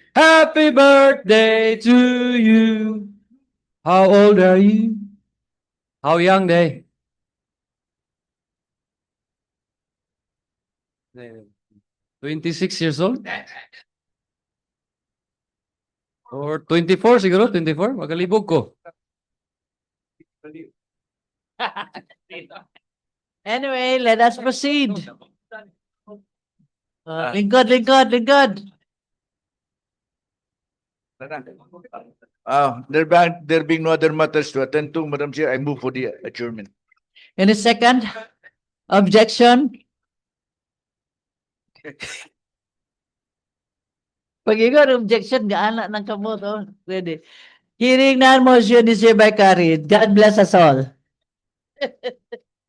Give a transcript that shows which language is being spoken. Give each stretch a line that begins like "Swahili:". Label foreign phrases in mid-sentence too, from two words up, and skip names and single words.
English: Happy birthday to you. How old are you? How young they? 26 years old?
Cebuano: Or 24 siguro? 24? Magalibog ko.
English: Anyway, let us proceed. Lingkod. There being no other matters to attend to, Madam Chair, I move for the adjournment. Any second? Objection?
Cebuano: Pag-ingon, objection, gaana ng kamot.
English: Oh. Ready. Hearing none, motion is hereby carried. God bless us all.